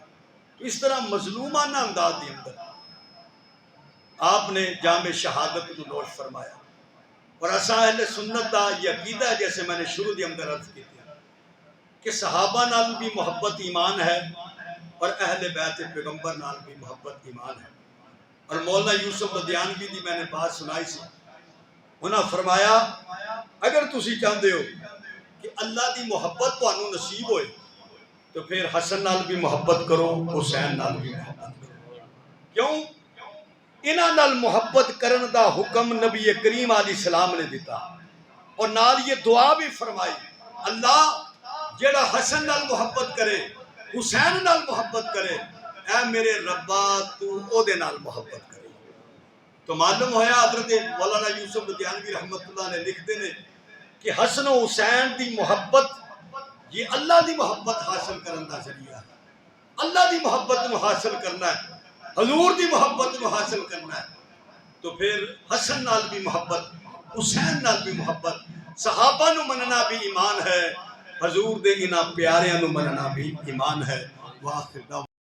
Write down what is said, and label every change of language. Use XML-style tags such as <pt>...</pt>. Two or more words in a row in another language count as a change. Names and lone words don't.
<pa>تو اس طرح مظلومانہ انداز دے اندر آپ نے جام شہادت کو نوش فرمایا، اور اساں اہل سنت دا یہ عقیدہ ہے، جیسے میں نے شروع دے اندر عرض کی تھی کہ صحابہ نال بھی محبت ایمان ہے، اور اہل بیت پیغمبر نال بھی محبت ایمان ہے۔ اور مولانا یوسف لدھیانوی دی میں نے بات سنائی سی، انہاں فرمایا اگر تسی چاہتے ہو کہ اللہ دی محبت تانوں نصیب ہوئے تو پھر حسن نال بھی محبت کرو، حسین نال بھی محبت کرو۔ کیوں؟ انہاں نال محبت کرن دا حکم نبی کریم علیہ السلام نے دیتا، اور نال یہ دعا بھی فرمائی، اللہ جیڑا حسن نال محبت کرے، حسین نال محبت کرے، اے میرے ربا تو او دے نال محبت کرے۔ تو معلوم ہویا حضرت مولانا یوسف لدھیانوی رحمت اللہ نے لکھتے ہیں کہ حسن و حسین دی محبت یہ اللہ دی محبت حاصل کرن دا ذریعہ ہے۔ اللہ دی محبت نو حاصل کرنا ہے، حضور دی محبت نو حاصل کرنا ہے، تو پھر حسن نال بھی محبت، حسین نال بھی محبت، صحابہ نو مننا بھی ایمان ہے، حضور دے انہاں پیاریاں نو مننا بھی ایمان ہے۔</pa> <ar>وآخر دعوانا</ar>